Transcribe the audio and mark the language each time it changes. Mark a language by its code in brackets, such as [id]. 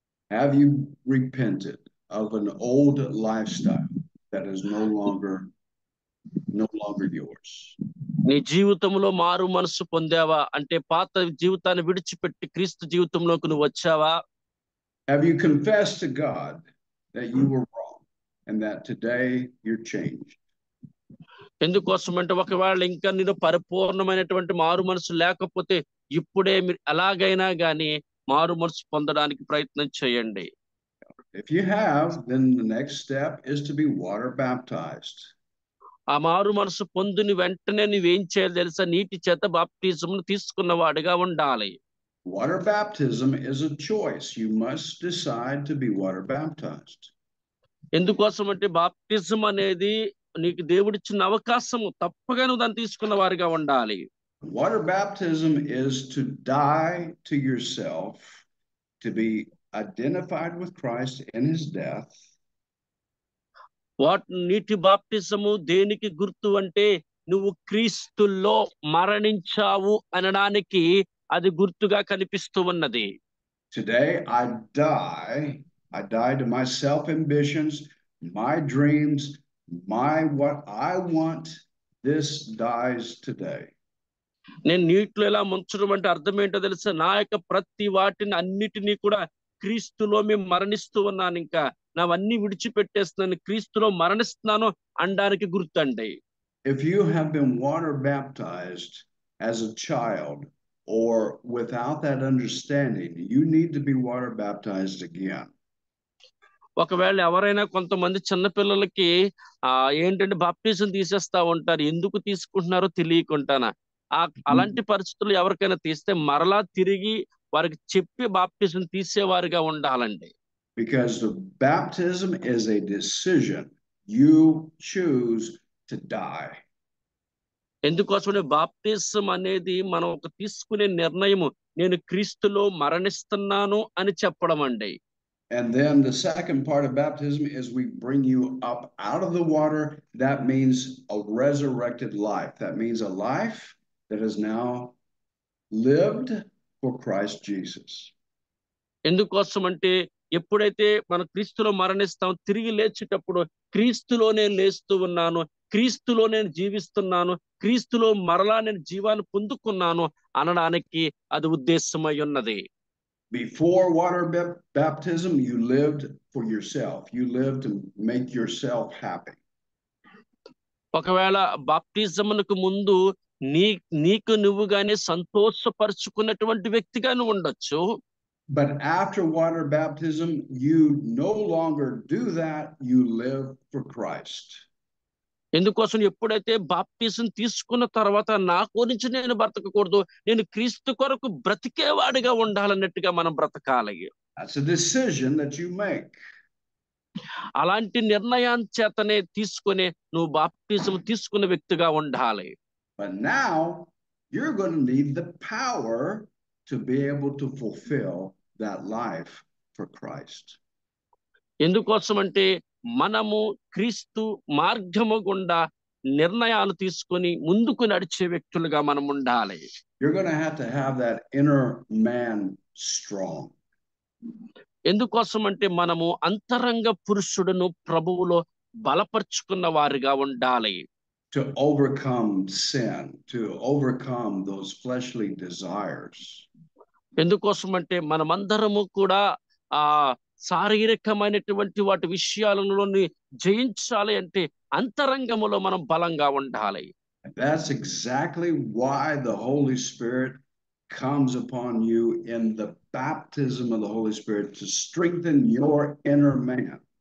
[en] Have you repented of an old lifestyle that is no longer yours? [te] నీ జీవితంలో మారు మనసు పొందావా? అంటే పాత జీవితాన్ని విడిచిపెట్టి క్రీస్తు జీవితంలోకి నువ్వు వచ్చావా? [en] Have you confessed to God that you were wrong and that today you're changed? [te] ఎందుకోసం అంటే ఒకవేళ ఇంకా నీలో పరిపూర్ణమైనటువంటి మారు మనసు లేకపోతే ఇప్పుడే మీరు ఎలాగైనా గానీ మారు మనసు పొందడానికి ప్రయత్నం చేయండి. [en] If you have, then the next step is to be water baptized. [te] ఆ మారు మనసు పొందిన వెంటనే నువ్వేం చేయాలి తెలుసా? నీటి చేత బాప్టిజంను తీసుకున్న వాడిగా ఉండాలి. [en] Water baptism is a choice. You must decide to be water baptized. [te] ఎందుకోసం అంటే బాప్టిజం అనేది నీకు దేవుడిచ్చిన అవకాశము, తప్పగా నువ్వు దాన్ని తీసుకున్న వారిగా ఉండాలి. [en] Water baptism is to die to yourself, to be identified with Christ in his death. [te] నీటి బాప్టిజము దేనికి గుర్తు అంటే నువ్వు క్రీస్తులో మరణించావు అనడానికి అది గుర్తుగా కనిపిస్తూ ఉన్నది. [en] Today I die to my self-ambitions, my dreams, what I want. This dies today. [te] నేను నీటిలో ఎలా ముంచడం అంటే అర్థం ఏంటో తెలుసా? నా యొక్క ప్రతి వాటిని అన్నిటినీ కూడా క్రీస్తులో మేము మరణిస్తూ ఉన్నాను, ఇంకా నావన్నీ విడిచిపెట్టేస్తున్నాను, క్రీస్తులో మరణిస్తున్నాను అనడానికి గుర్తండి. [en] If you have been water baptized as a child or without that understanding, you need to be water baptized again. [te] ఒకవేళ ఎవరైనా కొంతమంది చిన్నపిల్లలకి ఏంటంటే బాప్టిజం తీసేస్తా ఉంటారు, ఎందుకు తీసుకుంటున్నారో తెలియకుండానా. అలాంటి పరిస్థితులు ఎవరికైనా తీస్తే మరలా తిరిగి వారికి చెప్పి బాప్టిజం తీసేవారుగా ఉండాలండి. [en] Because the baptism is a decision. You choose to die. [te] ఎందుకోసమని baptism అనేది మనం ఒక తీసుకునే నిర్ణయము, నేను క్రీస్తులో మరణిస్తున్నాను అని చెప్పడం అండి. [en] And then the second part of baptism is we bring you up out of the water. That means a resurrected life. That means a life that is now lived for Christ Jesus. [te] ఎందుకోసం అంటే ఎప్పుడైతే మనం క్రీస్తులో మరణిస్తాం, తిరిగి లేచేటప్పుడు క్రీస్తులోనే లేస్తూ ఉన్నాను, క్రీస్తులో నేను జీవిస్తున్నాను, క్రీస్తులో మరలా నేను జీవాన్ని పొందుకున్నాను అనడానికి అది ఉద్దేశమై ఉన్నది. [en] Before water baptism, you lived for yourself. You lived to make yourself happy. [te] ఒకవేళ బాప్టిజమునకు ముందు నీకు నువ్వుగానే సంతోషపరుచుకున్నటువంటి వ్యక్తిగా నువ్వు ఉండొచ్చు. [en] But after water baptism, you no longer do that. You live for Christ. [te] ఎందుకోసం ఎప్పుడైతే బాప్టిజం తీసుకున్న తర్వాత నా గురించి నేను బ్రతకకూడదు, నేను క్రీస్తు కొరకు బ్రతికేవాడిగా ఉండాలన్నట్టుగా మనం బ్రతకాలి. [en] That's a decision that you make. [te] అలాంటి నిర్ణయాన్ని చేతనే తీసుకునే నువ్వు బాప్టిజం తీసుకున్న వ్యక్తిగా ఉండాలి. [en] But now you're going to need the power to be able to fulfill that life for Christ. [te] ఎందుకోసం అంటే మనము క్రీస్తు మార్గము గుండా నిర్ణయాలు తీసుకొని ముందుకు నడిచే వ్యక్తులుగా మనం ఉండాలి. [en] You're going to have that inner man strong. [te] ఎందుకోసం అంటే మనము అంతరంగ పురుషుడును ప్రభువులో బలపరుచుకున్న వారిగా ఉండాలి. [en] To overcome sin, to overcome those fleshly desires. [te] ఎందుకోసం అంటే మనమందరము కూడా ఆ శారీరకమైనటువంటి వాటి విషయాలలోని జయించాలి అంటే అంతరంగములో మనం బలంగా ఉండాలి. [en] That's exactly why the Holy Spirit comes upon you in the baptism of the Holy Spirit to strengthen your inner man.